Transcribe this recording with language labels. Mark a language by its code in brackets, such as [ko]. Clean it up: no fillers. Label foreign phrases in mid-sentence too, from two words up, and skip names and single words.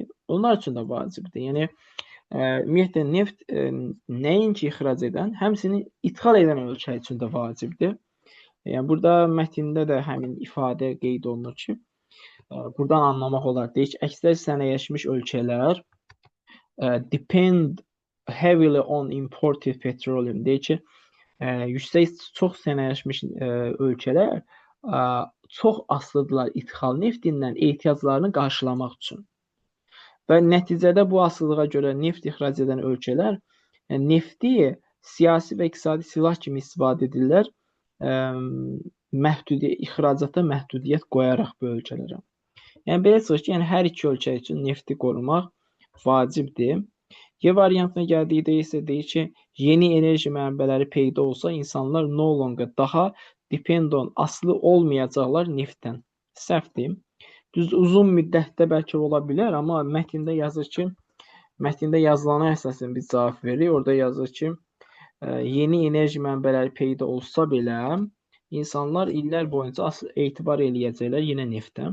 [az] Onlar üçün də vacibdir. Yəni ümumiyyətlə neft nəinki ixrac edən, həmçinin ithal edən ölkə üçün də vacibdir. Yəni burada mətndə də həmin ifadə qeyd olunur ki, buradan anlamaq olar. Deyir ki, əksər sənayələşmiş ölkələr [en] depend heavily on imported petroleum. [az] Deyir ki, çox sənayələşmiş ölkələr çox asılıdırlar ithal neftindən ehtiyaclarını qarşılamaq üçün. Və nəticədə bu asılılığa görə neft ixrac edən ölkələr nefti siyasi və iqtisadi silah kimi istifadə edirlər. İxracata məhdudiyyət qoyaraq bu ölkələrə. Yəni belə çıxır ki, hər iki ölkə üçün nefti qorumaq vacibdir. Y variantına gəldikdə isə deyir ki, yeni enerji mənbələri peyda olsa, insanlar [en] no longer, [az] daha [en] depend on, [az] asılı olmayacaqlar neftdən. Səhvdir. Düz uzun müddətdə bəlkə ola bilər, amma mətndə yazır ki, mətndə yazılana əsasən biz cavab veririk. Orada yazır ki, yeni enerji mənbələri peyda olsa belə, insanlar illər boyunca etibar eləyəcəklər yenə neftə.